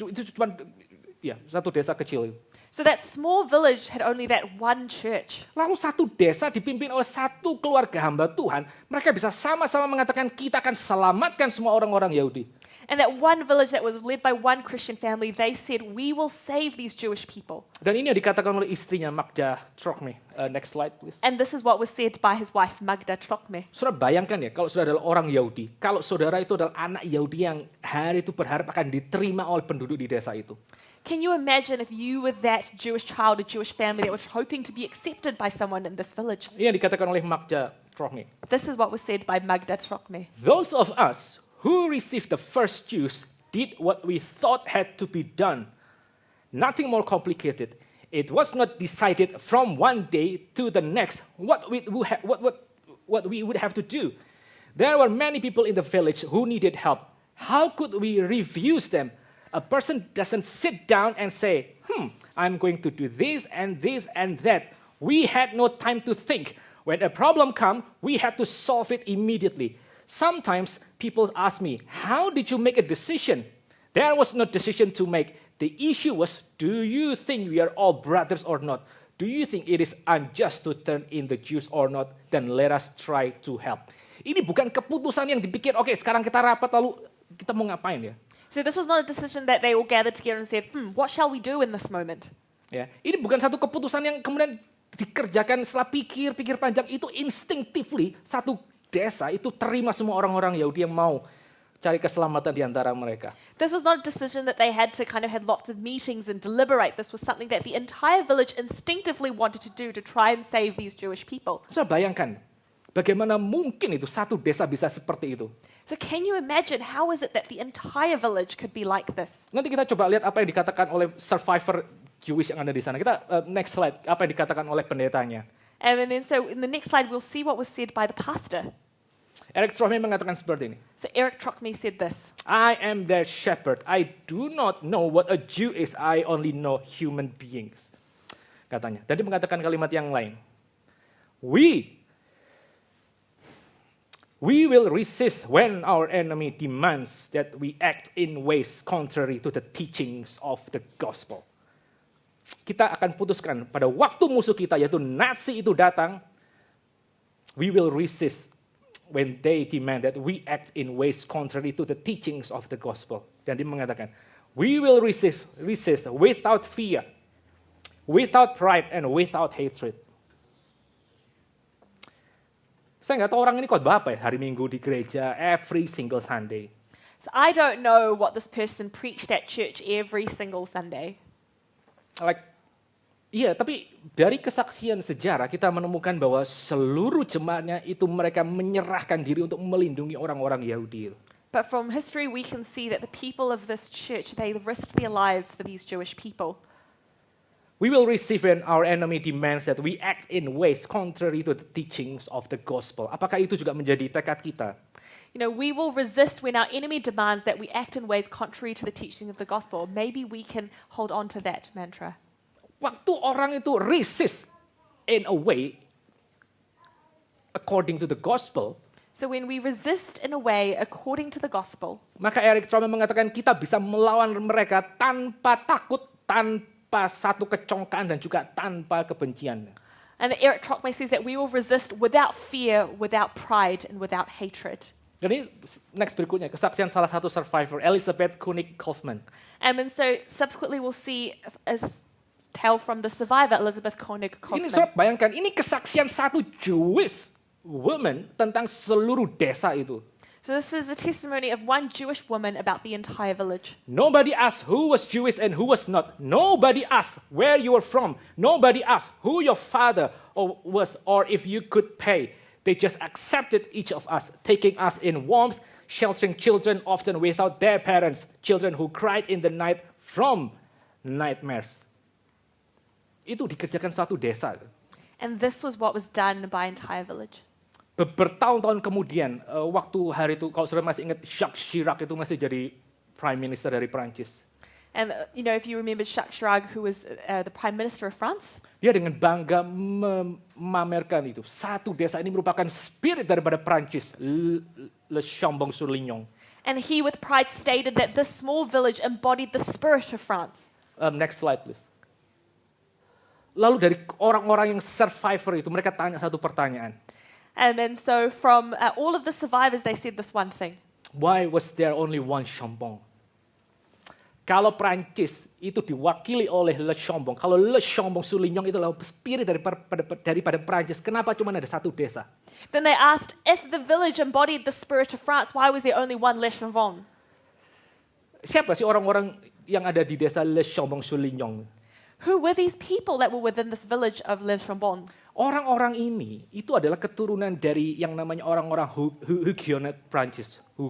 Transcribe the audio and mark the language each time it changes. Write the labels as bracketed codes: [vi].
[id] Itu cuma ya, satu desa kecil itu. [en] So that small village had only that one church. [id] Lalu satu desa dipimpin oleh satu keluarga hamba Tuhan, mereka bisa sama-sama mengatakan kita akan selamatkan semua orang-orang Yahudi. [en] And that one village that was led by one Christian family, they said, we will save these Jewish people. [id] Dan ini yang dikatakan oleh istrinya Magda Trocmé. [en] Next slide, please. And this is what was said by his wife Magda Trocmé. [id] Saudara bayangkan ya, kalau saudara adalah orang Yahudi, kalau saudara itu adalah anak Yahudi yang hari itu berharap akan diterima oleh penduduk di desa itu. [en] Can you imagine if you were that Jewish child, a Jewish family that was hoping to be accepted by someone in this village? [id] Ini yang dikatakan oleh Magda Trocmé. [en] This is what was said by Magda Trocmé. Those of us who received the first Jews did what we thought had to be done. Nothing more complicated. It was not decided from one day to the next what we would have to do. There were many people in the village who needed help. How could we refuse them? A person doesn't sit down and say, I'm going to do this and this and that. We had no time to think. When a problem comes, we had to solve it immediately. Sometimes people ask me, how did you make a decision? There was no decision to make. The issue was, do you think we are all brothers or not? Do you think it is unjust to turn in the Jews or not? Then let us try to help. [id] Ini bukan keputusan yang dipikir, oke, sekarang kita rapat lalu kita mau ngapain ya? [en] So this was not a decision that they all gathered together and said, what shall we do in this moment? [id] Ya, ini bukan satu keputusan yang kemudian dikerjakan setelah pikir panjang. Itu instinctively satu desa itu terima semua orang-orang Yahudi yang mau cari keselamatan di antara mereka. [en] This was not a decision that they had to kind of had lots of meetings and deliberate. This was something that the entire village instinctively wanted to do to try and save these Jewish people. [id] Saya bayangkan, bagaimana mungkin itu satu desa bisa seperti itu. [en] So can you imagine how is it that the entire village could be like this? [id] Nanti kita coba lihat apa yang dikatakan oleh [en] survivor Jewish [id] yang ada di sana. Kita [en] next slide, [id] apa yang dikatakan oleh pendetanya. [en] And then so in the next slide we'll see what was said by the pastor. [id] Eric Trocmé mengatakan seperti ini. [en] So Eric Trocmé said this. I am their shepherd. I do not know what a Jew is. I only know human beings. [id] Katanya. Dan dia mengatakan kalimat yang lain. [en] We will resist when our enemy demands that we act in ways contrary to the teachings of the gospel. [id] Kita akan putuskan pada waktu musuh kita yaitu Nazi itu datang, [en] We will resist when they demand that we act in ways contrary to the teachings of the gospel. [id] Dan dia mengatakan, [en] we will resist without fear, without pride, and without hatred. [id] Saya nggak tahu orang ini khotbah apa ya hari Minggu di gereja [en] every single Sunday. So I don't know what this person preached at church every single Sunday. [id] Tapi dari kesaksian sejarah kita menemukan bahwa seluruh jemaatnya itu mereka menyerahkan diri untuk melindungi orang-orang Yahudi. [en] But from history we can see that the people of this church, they risked their lives for these Jewish people. We will receive when our enemy demands that we act in ways contrary to the teachings of the gospel. [id] Apakah itu juga menjadi tekad kita? [en] You know, we will resist when our enemy demands that we act in ways contrary to the teaching of the gospel. Maybe we can hold on to that mantra. [id] Waktu orang itu [en] resist in a way according to the gospel, So when we resist in a way according to the gospel, [id] maka Eric Truman mengatakan kita bisa melawan mereka tanpa takut, tanpa satu kecongkaan dan juga tanpa kebencian. [en] and Eric Trocmé says that we will resist without fear, without pride, and without hatred. [id] Jadi next berikutnya kesaksian salah satu survivor, Elizabeth Koenig Kaufman. [en] And so subsequently we'll see a tale from the survivor, Elizabeth Koenig [id] Ini [en] Kaufman. [id] sobat bayangkan, ini kesaksian satu [en] Jewish woman [id] tentang seluruh desa itu. [en] So this is a testimony of one Jewish woman about the entire village. Nobody asked who was Jewish and who was not. Nobody asked where you were from. Nobody asked who your father was or if you could pay. They just accepted each of us, taking us in warmth, sheltering children often without their parents, children who cried in the night from nightmares. [id] Itu dikerjakan satu desa. [en] And this was what was done by entire village. [id] Bertahun-tahun kemudian, waktu hari itu, kalau saudara masih ingat, Jacques Chirac itu masih jadi Prime Minister dari Prancis. [en] And you know, if you remember Jacques Chirac, who was the Prime Minister of France, [id] Dia dengan bangga memamerkan itu. Satu desa ini merupakan spirit daripada Prancis, Le Chambon-sur-Lignon. [en] and he with pride stated that this small village embodied the spirit of France. Next slide, please. [id] Lalu dari orang-orang yang survivor itu, mereka tanya satu pertanyaan. [en] And then so from all of the survivors, they said this one thing. Why was there only one Chambon? [id] Kalau Prancis itu diwakili oleh Le Chambon, kalau Le Chambon-sur-Lignon itu adalah spirit daripada Prancis, kenapa cuma ada satu desa? [en] Then they asked, if the village embodied the spirit of France, why was there only one Le Chambon? [id] Siapa sih orang-orang yang ada di desa Le Chambon-sur-Lignon? [en] Who were these people that were within this village of Le Chambon? [id] Orang-orang ini itu adalah keturunan dari yang namanya orang-orang Huguenot Prancis.